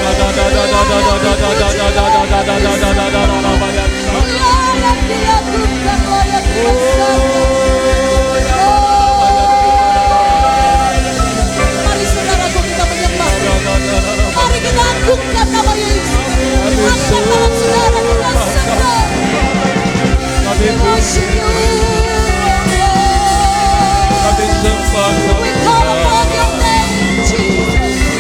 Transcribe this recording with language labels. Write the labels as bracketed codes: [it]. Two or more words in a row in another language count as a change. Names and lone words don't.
[id] Layak dilakukan, layak mari saudaraku kita menyembah. Mari kita agungkan nama Yesus. Angkat tangan saudara, kita sembah. [en] We worship you. We call upon your name, Jesus.